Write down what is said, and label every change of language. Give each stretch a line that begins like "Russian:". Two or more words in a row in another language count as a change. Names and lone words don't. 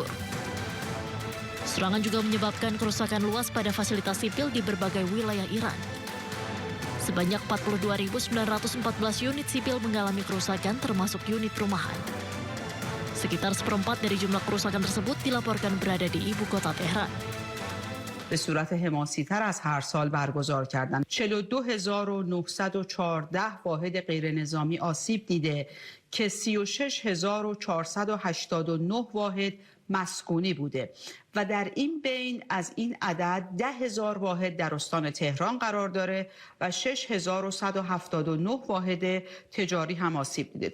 Indonesian: Serangan juga menyebabkan kerusakan luas pada fasilitas sipil di berbagai wilayah Iran. Sebanyak 42.914 unit sipil mengalami kerusakan termasuk unit rumahan. Sekitar seperempat dari jumlah kerusakan tersebut dilaporkan berada di ibu kota Tehran.
Persian: به صورت حماسی‌تر از هر سال برگزار کردن. 42914 واحد غیرنظامی آسیب دیده که 36489 واحد مسکونی بوده و در این بین از این عدد 10,000 واحد در استان تهران قرار داره و 6179 واحد تجاری هم آسیب دیده.